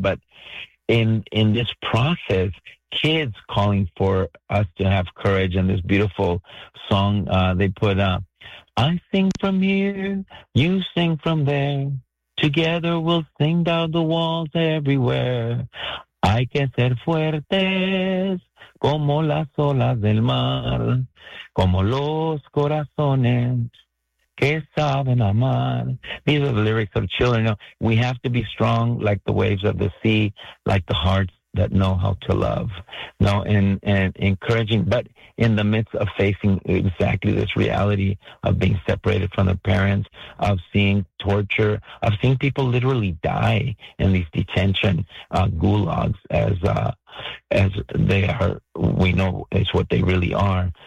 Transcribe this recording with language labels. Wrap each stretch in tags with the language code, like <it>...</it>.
<en>But in this process, kids calling for us to have courage, and this beautiful song they put up. I sing from here, you sing from there. Together we'll sing down the walls everywhere.</en> <es>Hay que ser fuertes como las olas del mar, como los corazones que saben amar.</es> <en>These are the lyrics of children. We have to be strong like the waves of the sea, like the hearts that know how to love. Now, and encouraging, but in the midst of facing exactly this reality of being separated from the parents, of seeing torture, of seeing people literally die in these detention gulags, as they are, we know it's what they really are.</en>